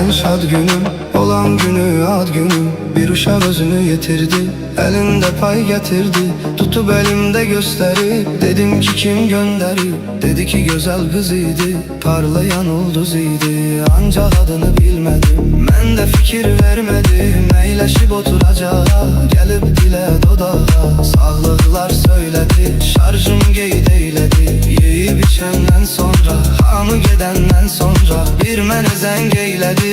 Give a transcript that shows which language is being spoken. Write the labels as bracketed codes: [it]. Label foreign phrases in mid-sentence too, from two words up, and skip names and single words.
[tr] şad günüm, olan günü ad günüm. Bir uşaq özünü yetirdi, elinde pay getirdi. Tutup elimde gösterip, dedim ki kim gönderip. Dedi ki güzel kız idi, parlayan ulduz idi. Ancak adını bilmedim, mən de fikir vermedim. Eyleşip oturacağa, gelip dile dodağa. Sağlıklar söyledi, şarjım qeyd eyledi. [az] Yeyip içenden sonra, hamı gedenden sonra bir mənə zəng eylədi.